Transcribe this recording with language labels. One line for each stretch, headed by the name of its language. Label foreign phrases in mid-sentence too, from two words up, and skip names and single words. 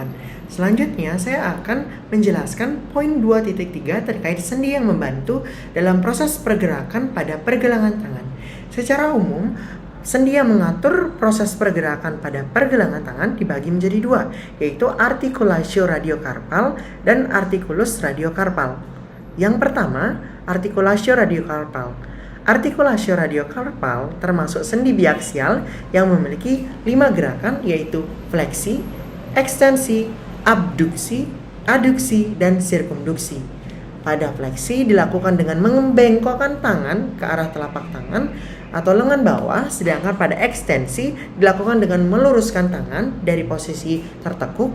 Indonesian: Selanjutnya saya akan menjelaskan poin 2.3 terkait sendi yang membantu dalam proses pergerakan pada pergelangan tangan. Secara umum, sendi yang mengatur proses pergerakan pada pergelangan tangan dibagi menjadi dua, yaitu artikulatio radiokarpal dan artikulus radiokarpal. Yang pertama, artikulatio radiokarpal. Artikulatio radiokarpal termasuk sendi biaksial yang memiliki 5 gerakan, yaitu fleksi, ekstensi, abduksi, aduksi, dan sirkumduksi. Pada fleksi dilakukan dengan membengkokkan tangan ke arah telapak tangan atau lengan bawah, sedangkan pada ekstensi dilakukan dengan meluruskan tangan dari posisi tertekuk.